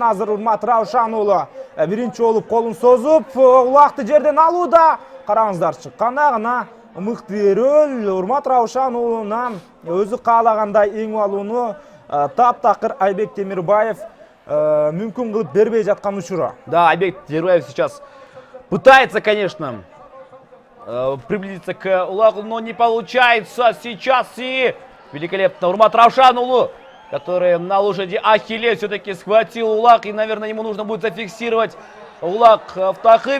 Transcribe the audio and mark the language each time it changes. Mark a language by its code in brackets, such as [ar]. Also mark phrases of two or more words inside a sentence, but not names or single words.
[ky] Азыр Урмат Раушан уулу биринчи болуп колун созуп Улакты жерден алууда. Караңыздарчы, кандай гана мыкты рөл. Урмат Раушан уулунан өзү каалагандай эңип алууну таптакыр Айбек Темирбаев мүмкүн кылып бербей жаткан учуру. [ru] Да, Айбек Темирбаев сейчас пытается, конечно, приблизиться к Улаку, но не получается сейчас. И великолепно Урмат Раушан, который на лошади Ахиллес все-таки схватил Улак. И, наверное, ему нужно будет зафиксировать Улак в Тахым.